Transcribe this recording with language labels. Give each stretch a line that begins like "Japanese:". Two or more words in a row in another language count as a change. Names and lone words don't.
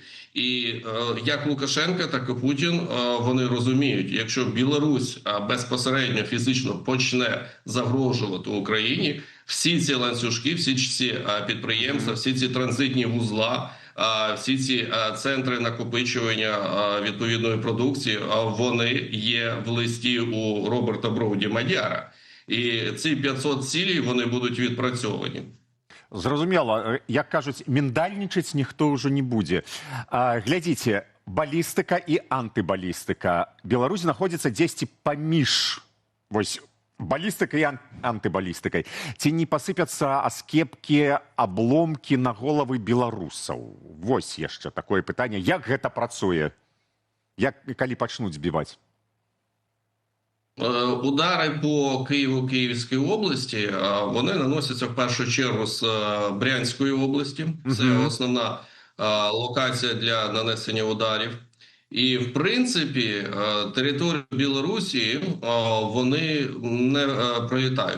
Ukrainian: І як Лукашенко, так і Путін, вони розуміють, якщо Білорусь безпосередньо фізично почне загрожувати Україні, всі ці ланцюжки, всі ці підприємства, всі ці транзитні вузла, всі ці центри накопичування відповідної продукції, вони є в листі у Роберта Броуді Мадяра. І ці 500 цілей, вони будуть відпрацьовані.
Belarusian: Зразумела, як кажуць, міндальнічаць ніхто ўжо не будзе. Глядзіце, балістыка і антыбалістыка. Беларусь знаходзіцца дзесьці паміж вось балістыкай і антыбалістыкай. Ці не пасыпяцца аскепкі, абломкі на головы беларусаў? Вось яшчэ такое пытанне. Як гэта працуе? Як і калі пачнуць збіваць?
Ukrainian: Удари по Києву, Київській області, вони наносяться в першу чергу з Брянської області. Це основна локація для нанесення ударів. І, в принципі, територію Білорусі вони не пролітають.